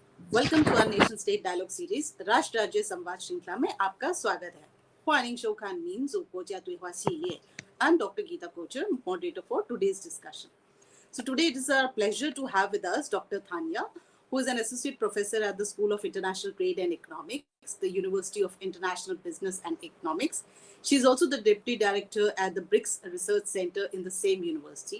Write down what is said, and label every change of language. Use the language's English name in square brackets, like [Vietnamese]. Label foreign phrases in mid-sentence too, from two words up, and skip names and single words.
[English] Welcome to our Nation State Dialogue Series [Hindi] राष्ट्र राज्य संवाद श्रृंखला में आपका स्वागत है. [Chinese] 欢迎收看民族国家对话系列. [English] I'm Dr. Geeta Kochar, moderator for today's discussion. So today it is our pleasure to have with us Dr. Thanya, who is an associate professor at the School of International Trade and Economics, the University of International Business and Economics. She is also the deputy director at the BRICS Research Center in the same university.